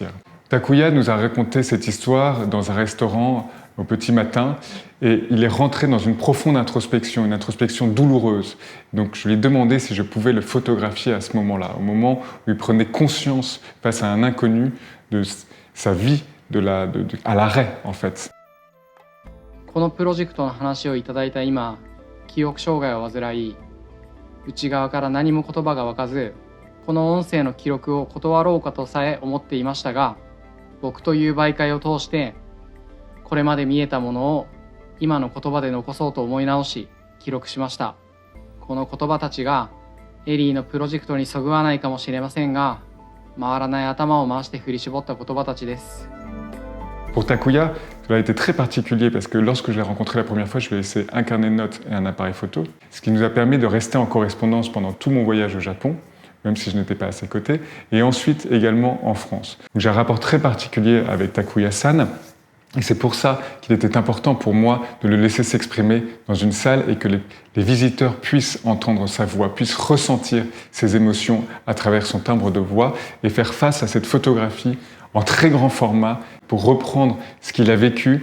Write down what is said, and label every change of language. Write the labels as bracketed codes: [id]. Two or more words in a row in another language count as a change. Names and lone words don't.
[fr] Takuya nous a raconté cette histoire dans un restaurant au petit matin et il est rentré dans une profonde introspection, une introspection douloureuse. Donc je lui ai demandé si je pouvais le photographier à ce moment-là, au moment où il prenait conscience face à un inconnu de sa vie à l'arrêt en fait. [ja] このプロジェクトの話をいただいた今、記憶障害を患い、内側から何も言葉が湧かず、この音声の記録を断ろうかとさえ思っていましたが、僕という媒介を通して、これまで見えたものを今の言葉で残そうと思い直し、記録しました。この言葉たちがエリーのプロジェクトにそぐわないかもしれませんが、回らない頭を回して振り絞った言葉たちです。 [fr] Pour Takuya, cela a été très particulier parce que lorsque je l'ai rencontré la première fois, je lui ai laissé un carnet de notes et un appareil photo, ce qui nous a permis de rester en correspondance pendant tout mon voyage au Japon, même si je n'étais pas à ses côtés, et ensuite également en France. J'ai un rapport très particulier avec Takuya-san, et c'est pour ça qu'il était important pour moi de le laisser s'exprimer dans une salle et que les visiteurs puissent entendre sa voix, puissent ressentir ses émotions à travers son timbre de voix et faire face à cette photographie en très grand format pour reprendre ce qu'il a vécu.